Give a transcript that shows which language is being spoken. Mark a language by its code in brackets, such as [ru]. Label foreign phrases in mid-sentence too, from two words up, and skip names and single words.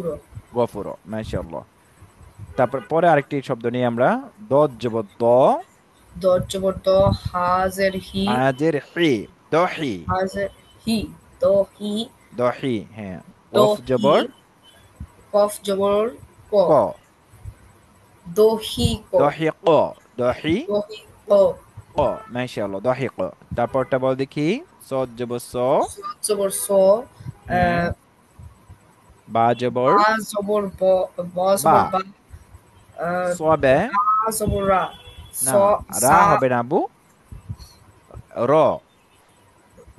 [bn] গফুর, মাশাআল্লাহ। তারপর পরে আরেকটি শব্দ নিয়ে আমরা, দজ জবর দ, দ জবর দ, হাজের হি, আজের হি, দহি, হাজের হি, দ হি, দহি, হ্যাঁ। দ কফ হি, জবর কফ জবর ক, ক, দহি ক, দহি ক, দহি দহি ক। ক, মাশাআল্লাহ, দহি ক। তারপরটা বল দেখি, সদ জবর স। স জবর স, হুম। বা জবর বা জবর ব, ব বা। জবর বা, সবে, রা জবর রা, স, না, রা সা, হবে না আবু, র, র